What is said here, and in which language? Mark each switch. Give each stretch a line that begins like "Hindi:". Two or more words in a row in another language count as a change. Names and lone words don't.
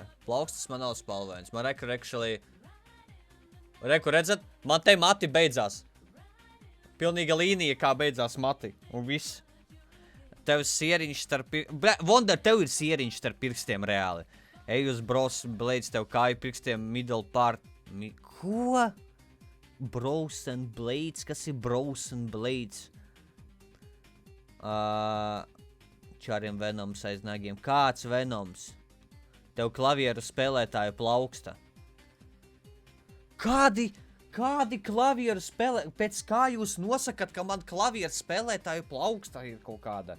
Latvian: Plaukstas man nav spalvainas. Man redzat, man te mati beidzās. Pilnīga līnija, kā beidzās mati. Un viss. Tev sieriņš starp pirkstiem. Wonder, tev ir sieriņš starp pirkstiem reāli. Ej uz Bros Blades, tev kāju pirkstiem
English: middle part.
Latvian: Ko? Bros and Blades? Kas ir Bros and Blades? Čāriem Venoms aiz nagiem. Kāds Venoms? Tev klavieru spēlētāju plauksta. Kādi klavieru spēlētāju? Pēc kā jūs nosakat, ka man klavieru spēlētāju plauksta ir kaut kāda?